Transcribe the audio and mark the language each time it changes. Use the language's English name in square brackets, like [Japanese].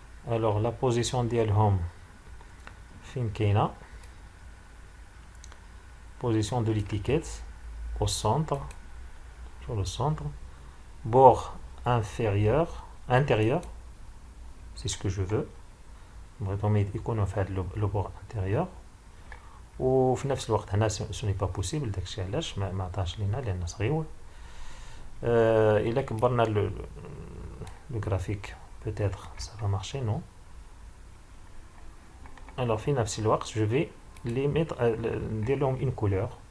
[French] Alors la position [Arabic] ديالهم فين كاينة [French] position de l'étiquette au centre, sur le centre, bord intérieur, c'est ce que je veux. [Arabic] بغيتهم يكونوا في هذا [French] le bord intérieur. [Arabic] وفي نفس الوقت هنا [French] ce n'est pas possible [Arabic] داكشي علاش ما عطاش لينا لأن صغيور. إلا كبرنا [French] le graphique peut-être ça va marcher, non? Alors [Arabic] في نفس الوقت [French] je vais les mettre [Arabic] ندير لهم [French] une couleur.